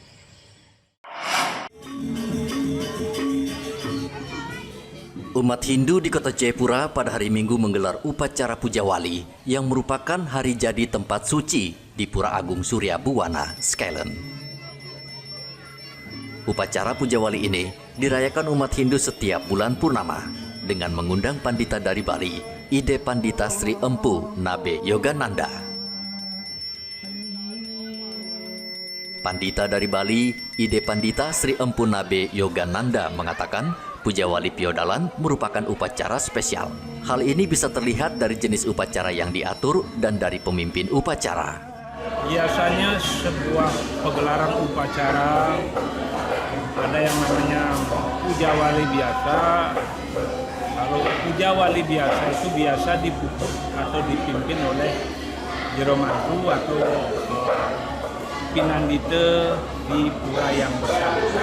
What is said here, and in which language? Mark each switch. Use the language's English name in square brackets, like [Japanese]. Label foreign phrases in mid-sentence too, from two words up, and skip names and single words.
[Indonesian] Umat Hindu di Kota Jayapura pada hari Minggu menggelar upacara Puja Wali yang merupakan hari jadi tempat suci di Pura Agung Surya Buwana, Skyland. Upacara Puja Wali ini dirayakan umat Hindu setiap bulan purnama dengan mengundang pandita dari Bali, Ide Pandita Sri Empu Nabe Yogananda. Pandita dari Bali, Ide Pandita Sri Empu Nabe Yogananda mengatakan Puja Wali Piodalan merupakan upacara spesial. Hal ini bisa terlihat dari jenis upacara yang diatur dan dari pemimpin upacara. Biasanya sebuah pegelaran upacara ada yang namanya puja wali biasa. Kalau puja wali biasa itu biasa dipupuk atau dipimpin oleh jero mantu atau pinandite di pura yang bersangkutan.